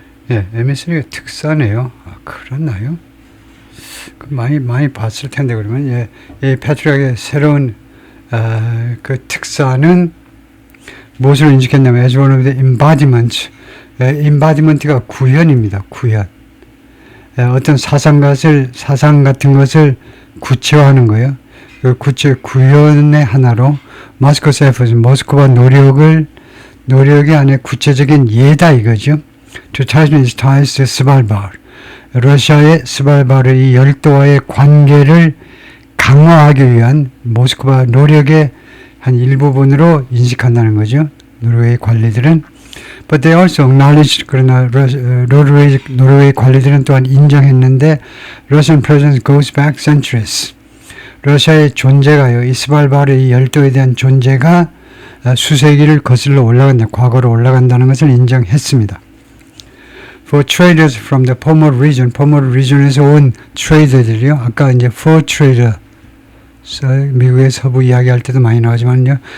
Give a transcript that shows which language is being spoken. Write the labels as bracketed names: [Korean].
[Korean] emissary가 특사네요. 그렇나요? 많이 봤을 텐데 그러면 이 패트리악의 새로운 그 특사는 무엇을 인식했냐면 [English] as one of the embodiment [Korean] 가 구현입니다. 구현. 어떤 사상 같은 것을 구체화하는 거예요. 그 구현의 하나로 모스코스 에포즈, 모스크바 노력의 안에 구체적인 예다 이거죠. [English] To tighten its ties to Svalbard. [Korean] 러시아의 스발바르 이 열도와의 관계를 강화하기 위한 모스크바 노력의 한 일부분으로 인식한다는 거죠. 노르웨이 관리들은. [English] But they also acknowledged, [Korean] 그러나 노르웨이 관리들은 또한 인정했는데 [English] Russian presence goes back centuries. [Korean] 러시아의 존재가요. 이 스발바르 이 열도에 대한 존재가 수세기를 거슬러 과거로 올라간다는 것을 인정했습니다. [English] For traders from the Pomor region [Korean] 에서 온 트레이더들이요. 아까 이제 for trader, 미국의 서부 이야기할 때도 많이 나오지만요.